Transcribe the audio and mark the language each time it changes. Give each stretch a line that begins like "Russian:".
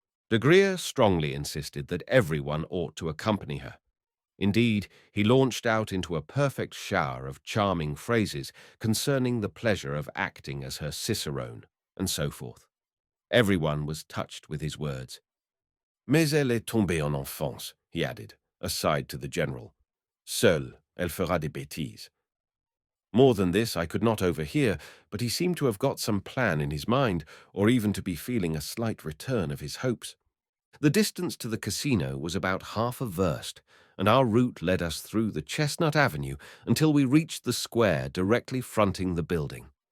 English: De Griers strongly insisted that everyone ought to accompany her. Indeed, he launched out into a perfect shower of charming phrases concerning the pleasure of acting as her cicerone, and so forth. Everyone was touched with his words.
French: "Mais elle est tombée en enfance,"
English: he added, aside to the general.
French: "Seule, elle fera des bêtises."
English: More than this I could not overhear, but he seemed to have got some plan in his mind, or even to be feeling a slight return of his hopes. The distance to the casino was about half a verst, and our route led us through the Chestnut Avenue until we reached the square directly fronting the building.